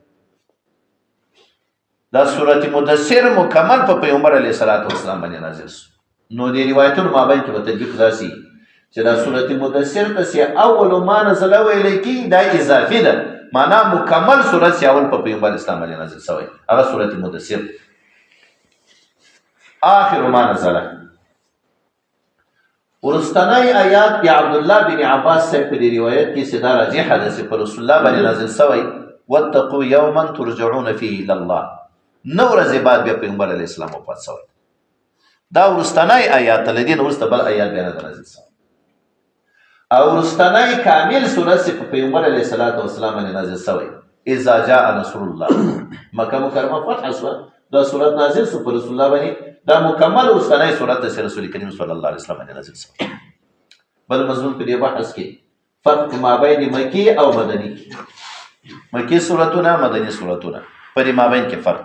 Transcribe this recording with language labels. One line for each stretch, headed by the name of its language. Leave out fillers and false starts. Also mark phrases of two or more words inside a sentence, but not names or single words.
Pashto: دا سورت مدثر مکمل په پیغمبر
Arabic: علیه الصلاة والسلام
Pashto: باندې نازل شو نو د روایتونو مابین کې به تطبیق راسي چې دا سورت مدثر ته چې
Arabic: اول ما نزل
Pashto: ویلی کېږي دا اضافي ده معنا مکمل سورت چې اول په پیغمبر اسلام باندې نازل شوی هغه سورت مدثر
Arabic: آخر ما نزل
Pashto: ورستنی آیات د عبدالله بن عباس صاحب په دې روایت کې چې دا راجحه ده چې په رسول الله باندې نازل شوی
Arabic: واتقوا یوما ترجعون فيه الى الله.
Pashto: 9 ورځې بعد بیا پیغمبر
Arabic: علیه السلام
Pashto: وفات شوی. دا وروستنی آیات له دې نه وروسته بل آیات بیا نه نازل شوی. او وروستنی کامل سورت چې په پیغمبر
Arabic: علیه السلام
Pashto: باندې نازل شوی
Arabic: اذا جاء نصر الله.
Pashto: مکه مکرمه فتح شوه، دا سورت نازل شو پر رسول الله باندې. دا مکمل وروستنی سورت چې رسول کریم
Arabic: صلی الله علیه وسلم
Pashto: باندې نازل شوی. بل مضمون په دې بحث کې فرق مابین مکی او مدنی، مکی سورتونه مدنی سورتونه په دې مابین کې فرق.